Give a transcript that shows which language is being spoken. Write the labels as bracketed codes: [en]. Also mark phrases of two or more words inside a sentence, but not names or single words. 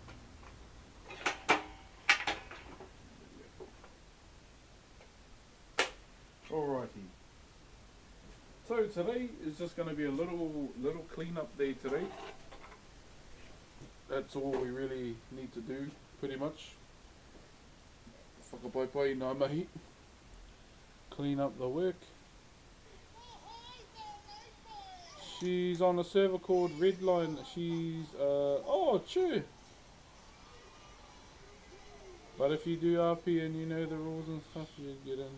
[en] Alrighty. So today is just going to be a little cleanup day today. That's all we really need to do, pretty much. [mi] Whakapaipai nā mahi. [en] Clean up the work. She's on a server called Redline. She's oh true. But if you do RP and you know the rules and stuff, you get in.